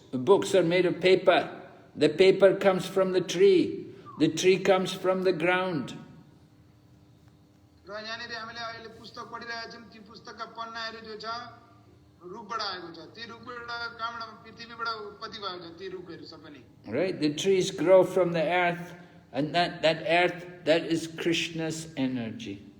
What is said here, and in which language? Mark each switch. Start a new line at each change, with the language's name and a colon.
English: The books are made of paper. The paper comes from the tree. The tree comes from the ground.
Nepali: र यहाँनिर हामीले अहिले पुस्तक पढिरहेका छौं, ती पुस्तकका पन्नाहरू जो छ रुखबाट आएको छ, ती रुखबाट कहाँबाट पृथ्वीबाट उत्पत्ति भएको छ, ती रुखहरू सबै नै।
English: Right, the trees grow from the earth, and that earth, that is Krishna's energy.